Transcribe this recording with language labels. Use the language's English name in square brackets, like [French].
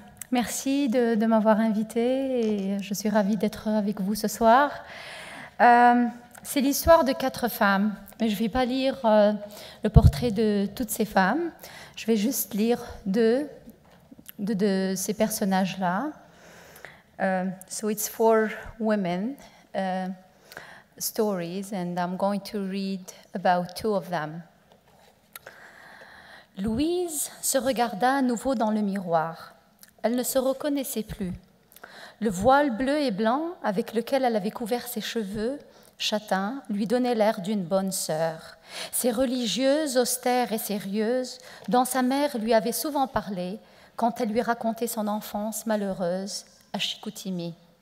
[French] Merci de m'avoir invitée et je suis ravie d'être avec vous ce soir. C'est l'histoire de 4 femmes, mais je ne vais pas lire le portrait de toutes ces femmes. Je vais juste lire deux de ces personnages-là. [English] So it's 4 women stories, and I'm going to read about 2 of them. [French] Louise se regarda à nouveau dans le miroir. Elle ne se reconnaissait plus. Le voile bleu et blanc avec lequel elle avait couvert ses cheveux châtains lui donnait l'air d'une bonne sœur. Ces religieuses, austères et sérieuses, dont sa mère lui avait souvent parlé quand elle lui racontait son enfance malheureuse à Chicoutimi.